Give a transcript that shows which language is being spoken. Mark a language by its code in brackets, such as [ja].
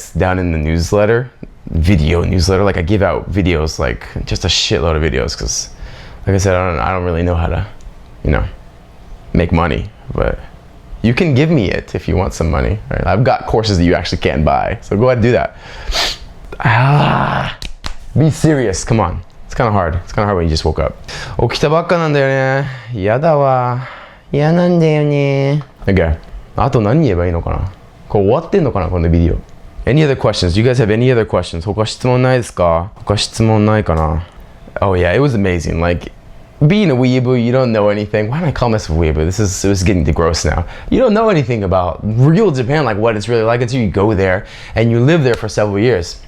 [en] It's down in the newsletter, video newsletter. Like I give out videos, like just a shitload of videos, because like I said, I don't really know how to, you know, make money, but you can give me it if you want some money, right? I've got courses that you actually can't buy, so go ahead and do that. Be serious, come on. It's kind of hard. It's kind of hard when you just woke up. [ja] 起きたばっかなんだよね。やだわ。嫌なんだよね。Okay. あと何言えばいいのかな。これ終わってんのかなこのビデオ。 [en] Any other questions? Do you guys have any other questions? [ja] 他質問ないですか？他質問ないかな。 [en] Oh yeah, it was amazing. Like being a weeaboo, you don't know anything. Why am I calling myself a weeaboo? It was getting too gross now. You don't know anything about real Japan, like what it's really like until you go there and you live there for several years.